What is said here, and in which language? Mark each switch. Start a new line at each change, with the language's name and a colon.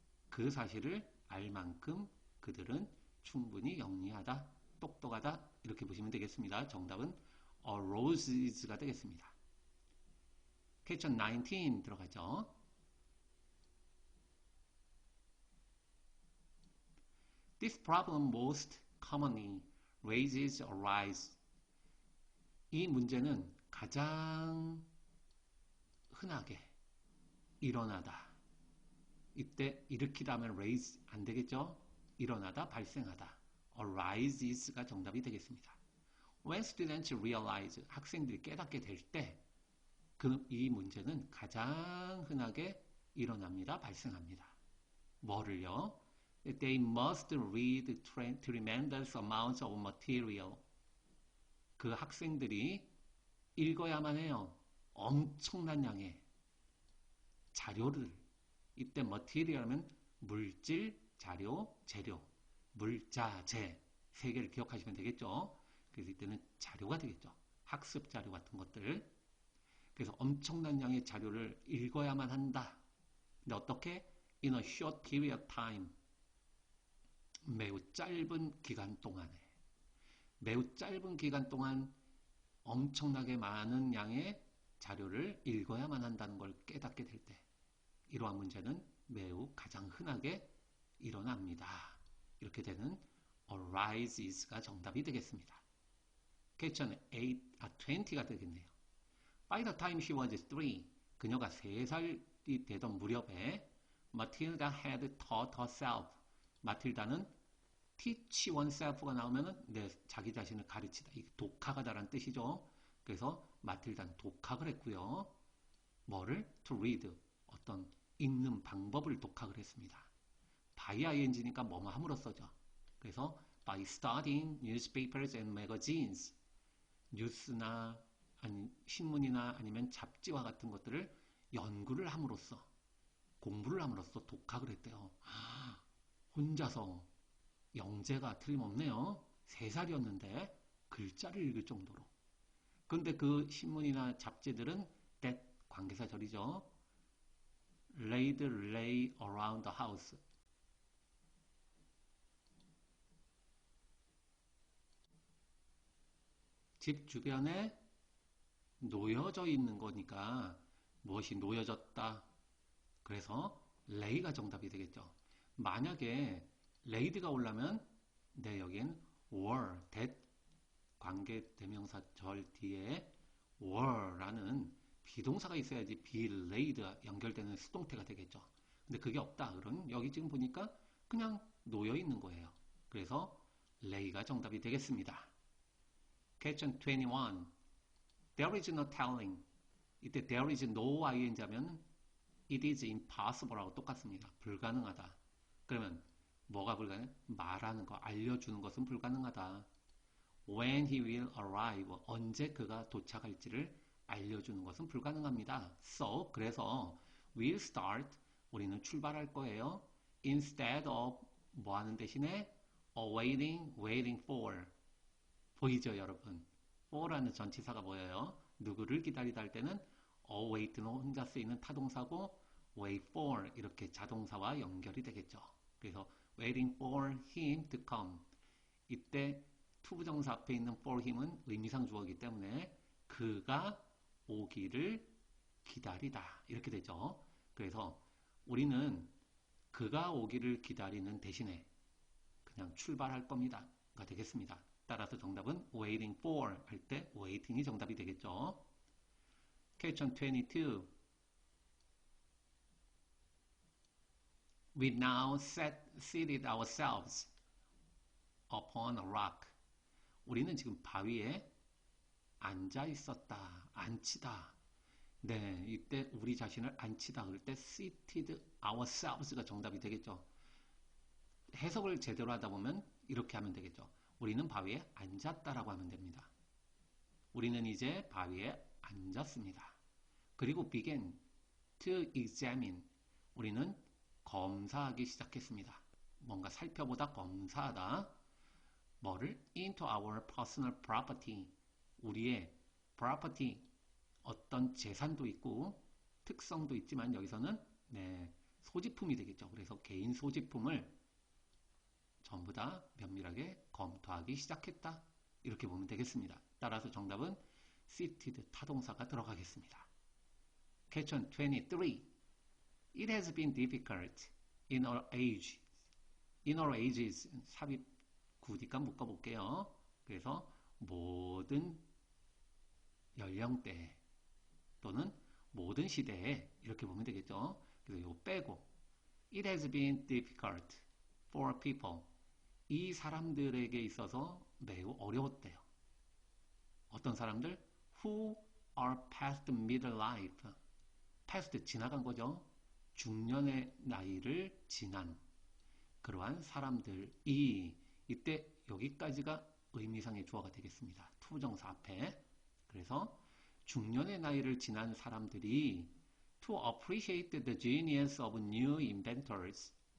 Korean: 그 사실을 알 만큼 그들은 충분히 영리하다, 똑똑하다 이렇게 보시면 되겠습니다. 정답은 aroses가 되겠습니다.
English: Question 19
Korean: 들어가죠.
English: This problem most commonly raises or rise.
Korean: 이 문제는 가장 흔하게 일어나다. 이때 일으키다 하면 raise 안 되겠죠? 일어나다, 발생하다. arises,가 정답이 되겠습니다.
English: When students realize,
Korean: 학생들이 깨닫게 될 때, 이 문제는 가장 흔하게 일어납니다. 발생합니다. 뭐를요?
English: They must read tremendous amounts of material.
Korean: 그 학생들이 읽어야만 해요. 엄청난 양의 자료를. 이때 material은 물질, 자료, 재료, 물자재 세 개를 기억하시면 되겠죠. 그래서 이때는 자료가 되겠죠. 학습 자료 같은 것들. 그래서 엄청난 양의 자료를 읽어야만 한다. 근데 어떻게?
English: In a short period of time.
Korean: 매우 짧은 기간 동안에. 매우 짧은 기간 동안 엄청나게 많은 양의 자료를 읽어야만 한다는 걸 깨닫게 될 때 이러한 문제는 매우 가장 흔하게 일어납니다. 이렇게 되는 arises가 정답이 되겠습니다. Question 20가 되겠네요.
English: By the time she was 3,
Korean: 그녀가 3살이 되던 무렵에
English: Matilda had taught herself.
Korean: 마틸다는 teach oneself가 나오면은 자기 자신을 가르치다. 이 독학하다라는 뜻이죠. 그래서 마틸다는 독학을 했고요. 뭐를?
English: to read.
Korean: 어떤 읽는 방법을 독학을 했습니다. by ing니까 뭐뭐 함으로써죠. 그래서
English: by studying newspapers and magazines.
Korean: 뉴스나 아니 신문이나 아니면 잡지와 같은 것들을 연구를 함으로써 공부를 함으로써 독학을 했대요. 혼자서 영재가 틀림없네요. 3살이었는데 글자를 읽을 정도로. 그런데 그 신문이나 잡지들은 that 관계사절이죠.
English: laid lay around the house.
Korean: 집 주변에 놓여져 있는 거니까 무엇이 놓여졌다. 그래서 lay가 정답이 되겠죠. 만약에 laid가 오려면 네, 여긴 were, that 관계대명사 절 뒤에 were라는 비동사가 있어야지 be laid 연결되는 수동태가 되겠죠. 근데 그게 없다. 그럼 여기 지금 보니까 그냥 놓여 있는 거예요. 그래서 lay가 정답이 되겠습니다.
English: Question 21. There is no telling.
Korean: 이때
English: there is no ing
Korean: 하면
English: it is impossible
Korean: 하고 똑같습니다. 불가능하다. 그러면 뭐가 불가능해? 말하는 거, 알려주는 것은 불가능하다.
English: When he will arrive.
Korean: 언제 그가 도착할지를 알려주는 것은 불가능합니다.
English: So,
Korean: 그래서
English: we'll start.
Korean: 우리는 출발할 거예요.
English: Instead of
Korean: 뭐 하는 대신에
English: waiting for.
Korean: 보이죠, 여러분? for라는 전치사가 뭐예요? 누구를 기다리다 할 때는 await는 혼자 쓰이는 타동사고 wait for 이렇게 자동사와 연결이 되겠죠. 그래서
English: waiting for him to come.
Korean: 이때 투부정사 앞에 있는 for him은 의미상 주어이기 때문에 그가 오기를 기다리다 이렇게 되죠. 그래서 우리는 그가 오기를 기다리는 대신에 그냥 출발할 겁니다가 되겠습니다. 따라서 정답은 waiting for 할 때 waiting이 정답이 되겠죠.
English: Question 22. We now seated ourselves upon a rock.
Korean: 우리는 지금 바위에 앉아 있었다. 앉히다. 네, 이때 우리 자신을 앉히다 그럴 때 seated ourselves가 정답이 되겠죠. 해석을 제대로 하다 보면 이렇게 하면 되겠죠. 우리는 바위에 앉았다라고 하면 됩니다. 우리는 이제 바위에 앉았습니다. 그리고
English: began to examine.
Korean: 우리는 검사하기 시작했습니다. 뭔가 살펴보다 검사하다. 뭐를?
English: into our personal property.
Korean: 우리의 property. 어떤 재산도 있고 특성도 있지만 여기서는 네, 소지품이 되겠죠. 그래서 개인 소지품을 전부 다 면밀하게 검토하기 시작했다. 이렇게 보면 되겠습니다. 따라서 정답은 seated 타동사가 들어가겠습니다.
English: Question 23. It has been difficult in our age. In our ages
Korean: 삽입 구니까 묶어볼게요. 그래서 모든 연령대 또는 모든 시대에 이렇게 보면 되겠죠. 그래서 이거 빼고
English: It has been difficult for people.
Korean: 이 사람들에게 있어서 매우 어려웠대요. 어떤 사람들?
English: Who are past middle life.
Korean: past 지나간 거죠. 중년의 나이를 지난 그러한 사람들이 이때 여기까지가 의미상의 주어가 되겠습니다. 투부정사 앞에. 그래서 중년의 나이를 지난 사람들이
English: to appreciate the genius of new inventors.